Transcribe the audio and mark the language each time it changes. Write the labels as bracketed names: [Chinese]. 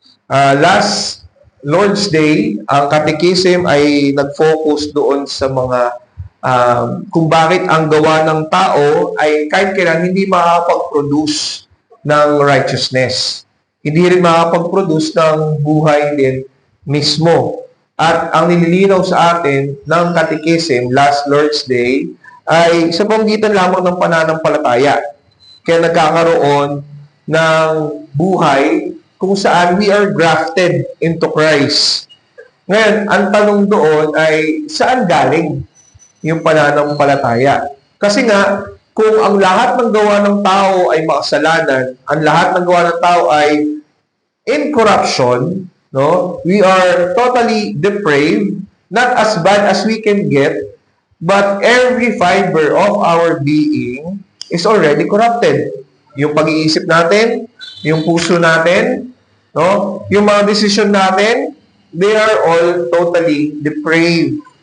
[English] Last Lord's Day, [Filipino] ang catechism ay nag-focus doon sa mga kung bakit ang gawa ng tao ay kahit kailan hindi makapag-produce ng righteousness. Hindi rin makapag-produce ng buhay din mismo. At ang nililinaw sa atin ng catechism [English] last Lord's Day [Filipino] ay sa pamamagitan lamang ng pananampalataya. Kaya nagkakaroon ng buhay kung saan [English] we are grafted into Christ. [Filipino] Ngayon, ang tanong doon ay saan galing yung pananampalataya? Kasi nga, kung ang lahat ng gawa ng tao ay makasalanan, ang lahat ng gawa ng tao ay [English] in corruption, [Filipino] no? [English] We are totally depraved, not as bad as we can get, but every fiber of our being is already corrupted. [Filipino] Yung pag-iisip natin, yung puso natin, no? Yung mga desisyon natin, [English] they are all totally depraved.